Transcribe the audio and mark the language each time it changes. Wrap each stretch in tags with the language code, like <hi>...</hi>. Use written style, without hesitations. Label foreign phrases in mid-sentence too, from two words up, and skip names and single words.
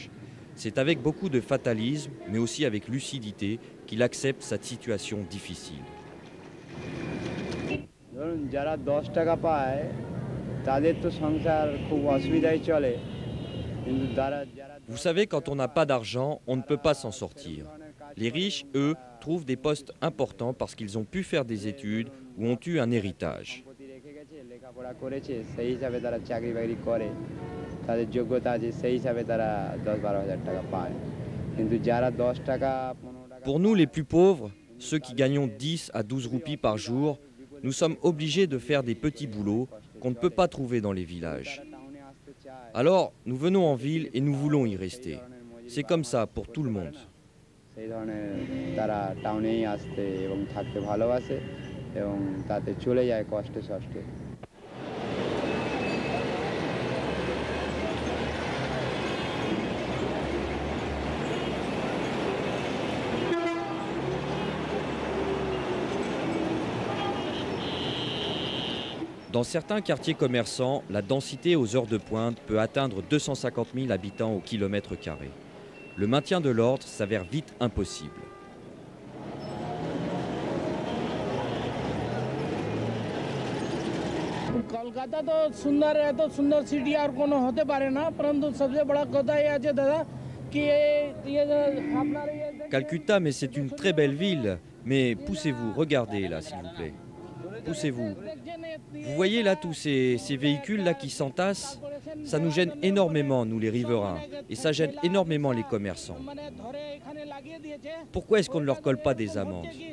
<fr>C'est avec beaucoup de fatalisme, mais aussi avec lucidité, qu'il accepte cette situation difficile.</fr> <bn>ধরুন যারা 10 টাকা পায় তাদের তো সংসার খুব অসুবিধায় চলে, কিন্তু যারা</bn> <fr>Vous savez, quand on n'a pas d'argent, on ne peut pas s'en sortir. Les riches, eux, trouvent des postes importants parce qu'ils ont pu faire des études ou ont eu un héritage.</fr> <bn>লেখাপড়া করেছে, সেই হিসাবে তারা চাকরি বাকরি করে, তাদের যোগ্যতা আছে, সেই হিসাবে তারা 10-12 হাজার টাকা পায়। কিন্তু যারা 10 টাকা 15 টাকা।</bn> <fr>Pour nous, les plus pauvres, ceux qui gagnons 10 à 12 roupies par jour, nous sommes obligés de faire des petits boulots qu'on ne peut pas trouver dans les villages. Alors, nous venons en ville et nous voulons y rester. C'est comme ça pour tout le monde.</fr> <bn>সেই ধরনের তারা টাউনেই আসতে এবং থাকতে ভালোবাসে এবং তাতে চলে যায় কষ্টে সষ্টে।</bn> <fr>Dans certains quartiers commerçants, la densité aux heures de pointe peut atteindre 250 000 habitants au kilomètre carré. Le maintien de l'ordre s'avère vite impossible.</fr> <hi>कलकत्ता तो सुंदर है, तो सुंदर सिटी और</hi> <bn>কোনো হতে পারে না,</bn> <hi>परंतु सबसे बड़ा कथा ये है दादा कि ये अपना</hi> <fr>Calcutta, mais c'est une très belle ville. Mais poussez-vous, regardez là, s'il vous plaît. Poussez-vous. Vous voyez là tous ces véhicules là qui s'entassent? Ça nous gêne énormément, nous les riverains. Et ça gêne énormément les commerçants. Pourquoi est-ce qu'on ne leur colle pas des amendes?</fr>